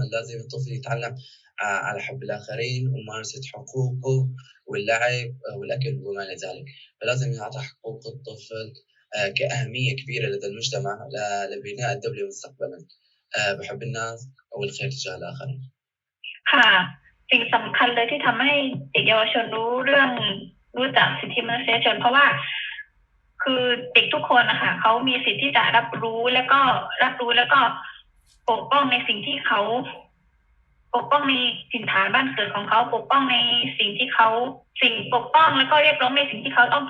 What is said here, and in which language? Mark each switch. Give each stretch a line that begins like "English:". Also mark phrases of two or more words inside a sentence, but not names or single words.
Arabic: لازم الطفل يتعلم على حب الآخرين وممارسة حقوقه واللعب والأكل وما إلى ذلك. فلازم يعطى حقوق الطفل كأهمية كبيرة لدى المجتمع لبناء الدولة مستقبلا بحب الناس والخير تجاه الآخرين.
Thai: ค่ะสิ่งสำคัญเลยที่ทำให้เด็กเยาวชนรู้จักสิทธิมนุษยชนเพราะว่าคือเด็กทุกคนนะคะเขามีสิทธิ์ที่จะรับรู้แล้วก็ปกป้องในสิ่งที่ เขาปกป้องในถิ่นฐานบ้านเกิดของเขาปกป้องในสิ่งที่เขาปกป้องแล้วก็เรียกร้องในสิ่งที่เขาต้อง